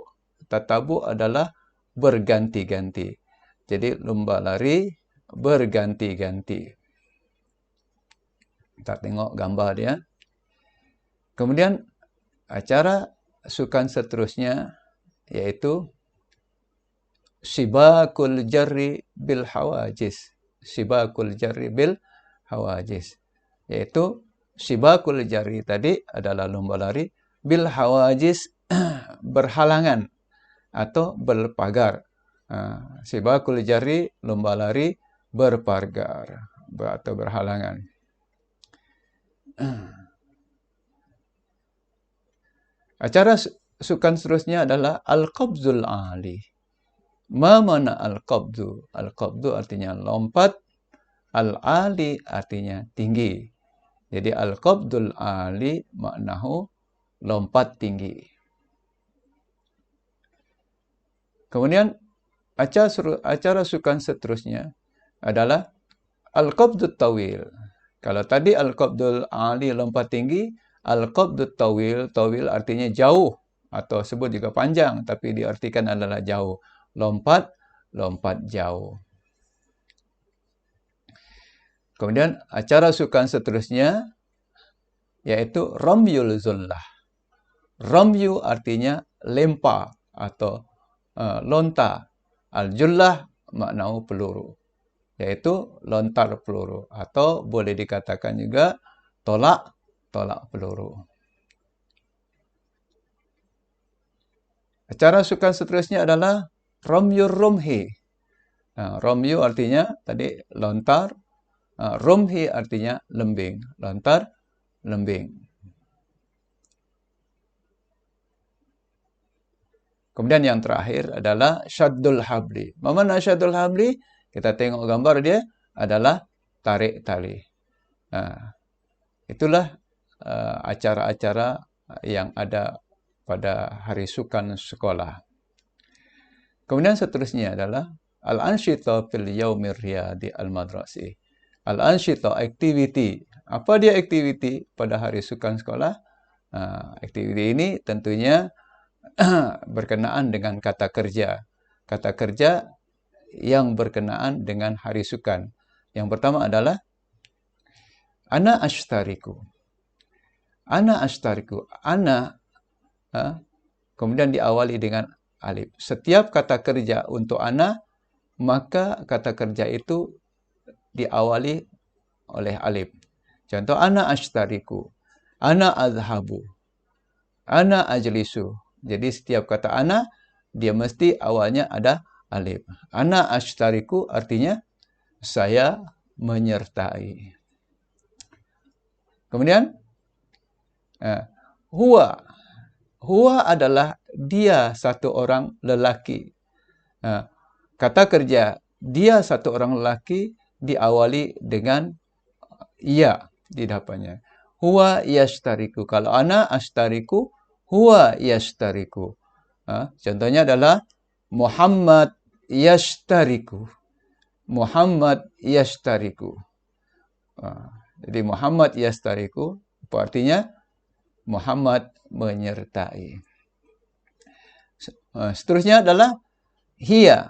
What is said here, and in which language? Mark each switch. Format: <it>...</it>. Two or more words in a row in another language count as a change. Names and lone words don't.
<ms>Tatabu adalah berganti-ganti. Jadi lomba lari berganti-ganti. Kita tengok gambar dia. Kemudian acara sukan seterusnya yaitu</ms> <ar>سباق الجري بالحواجز. سباق الجري بالحواجز.</ar> <ms>Yaitu</ms> <ar>سباق الجري</ar> <ms>tadi adalah lomba lari,</ms> <ar>بالحواجز</ar> <ms>berhalangan atau berpagar.</ms> <ar>سباق الجري,</ar> <ms>lomba lari berpagar atau berhalangan. Acara sukan seterusnya adalah</ms> <ar>القفز العالي. ما معنى القفز?</ar> <ms>Al-qabzu artinya lompat, al-ali artinya tinggi. Jadi</ms> <ar>القفز العالي</ar> <ms>maknahu lompat tinggi. Kemudian acara sukan seterusnya adalah</ms> <ar>القفز الطويل.</ar> <ms>Kalau tadi</ms> <ar>القفز العالي</ar> <ms>lompat tinggi,</ms> <ar>القفز الطويل,</ar> <ms>tawil artinya jauh atau sebut juga panjang, tapi diartikan adalah jauh. Lompat jauh. Kemudian acara sukan seterusnya yaitu</ms> <ar>رمي الجلة.</ar> <ms>Ramyu artinya lempar atau lontar. Al-jullah maknanya peluru, yaitu lontar peluru, atau boleh dikatakan juga tolak peluru. Acara sukan seterusnya adalah</ms> <ar>رمي الرمح.</ar> <ms>Ramyu artinya tadi lontar, rumhi artinya lembing, lontar lembing. Kemudian yang terakhir adalah</ms> <ar>شد الحبل.</ar> <ms>Mana</ms> <ar>شد الحبل?</ar> <ms>Kita tengok gambar dia adalah tarik tali. Itulah acara-acara yang ada pada hari sukan sekolah. Kemudian seterusnya adalah</ms> <ar>الأنشطة في اليوم الرياضي المدرسي.</ar> <ms>Al-ansyita, aktiviti. Apa dia aktiviti pada hari sukan sekolah? Aktiviti ini tentunya berkenaan dengan kata kerja. Kata kerja yang berkenaan dengan hari sukan. Yang pertama adalah</ms> <ar>أنا أشترك. أنا أشترك.</ar> <ms>Ana kemudian diawali dengan alif. Setiap kata kerja untuk ana, maka kata kerja itu diawali oleh alif. Contoh,</ms> <ar>أنا أشترك، أنا أذهب، أنا أجلس.</ar> <ms>Jadi setiap kata ana, dia mesti awalnya ada alif.</ms> <ar>أنا أشترك</ar> <ms>artinya saya menyertai. Kemudian huwa. Huwa adalah dia satu orang lelaki. Kata kerja dia satu orang lelaki diawali dengan ya di depannya.</ms> <ar>هو يشترك. Kalau أنا أشترك، هو يشترك. Contohnya adalah محمد يشترك. محمد يشترك.</ar> <ms>Jadi Muhammad yashtariku apa artinya? Muhammad menyertai. Seterusnya adalah hiya.</ms>